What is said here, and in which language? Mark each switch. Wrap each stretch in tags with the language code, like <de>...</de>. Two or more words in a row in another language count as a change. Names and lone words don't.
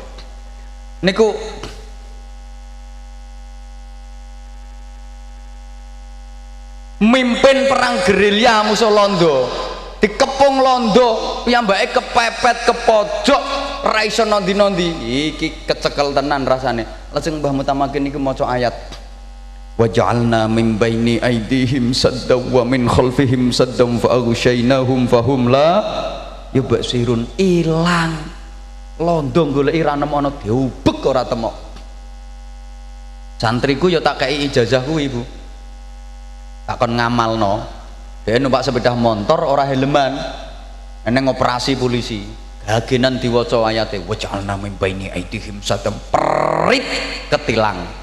<jv>Niku mimpin perang gerilya musuh Londo. Dikepung Londo, piyambake kepepet ke pojok, ra iso nondi-nondi. Iki kecekel tenan rasane. Lajeng Mbah Mutamakin niku maca ayat.</jv> <ar>وجعلنا من بين أيديهم سدا ومن خلفهم سدا فأغشيناهم فهم لا يبصرون.</ar> <jv>Ilang londo goleki ra nemu ana diubek ora temok. Santriku ya tak kei ijazah kuwi Bu, tak kon ngamalno. Dia numpak sepeda motor ora helman, eneng operasi polisi gagenan diwaca ayate</jv> <ar>وجعلنا من بين أيديهم</ar> <jv>satam perit ketilang.</jv>